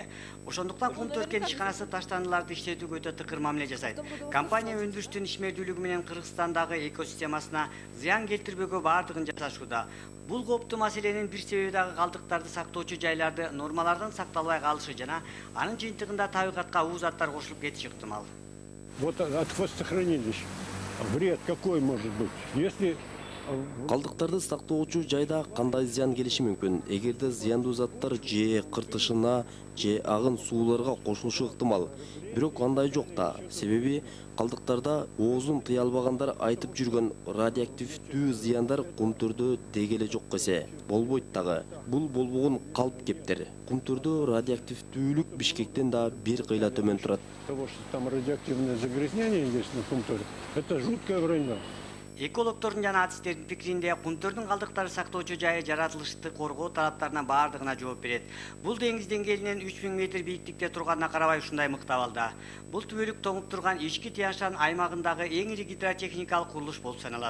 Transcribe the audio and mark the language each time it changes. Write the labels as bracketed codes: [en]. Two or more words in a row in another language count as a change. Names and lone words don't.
[ky] Ошондуктан Кумтөр кен ишканасы таштандыларды иштетүүгө өтө тыкыр мамиле жасайт. Компания өндүрүштүн ишмердүүлүгү менен Кыргызстандагы экосистемасына зыян келтирбөөгө бардыгын жасашууда. Бул кооптуу маселенин бир себеби дагы калдыктарды сактоочу жайларды нормалардан сакталбай калышы жана анын жыйынтыгында табигатка уу заттар кошулуп кетиши ыктымал. [ru] Вот от водохранилищ вред какой может быть? Если [ky] Калдыктарды сактоочу жайда кандай зыян келиши мүмкүн? Эгерде зыяндуу заттар же кыртышына, же агын сууларга кошулушу ыктымал. Бирок андай жок да. Себеби калдыктарда оозун тыя албагандар айтып жүргөн радиоактивдүү зыяндар Кумтөрдө деги эле жок эсе. Болбойт дагы. Бул болбогон калп кептер. Кумтөрдө радиоактивдүүлүк Бишкектен да бир кыйла төмөн турат. [ru] того, что там радиоактивное загрязнение есть на Кумтөре, это жуткое вранье. [ky] Экологдордун жана артисттердин пикиринде Кумтөрдүн калдыктарды сактоочу жайы жаратылышты коргоо талаптарына бардыгына жооп берет. Бул деңиз деңгээлинен 3000 метр бийиктикте турганына карабай ушундай мыкты абалда. Бул түбөлүк тоңуп турган ички Тянь-Шань аймагындагы эң ири гидротехникалык курулуш болуп саналат.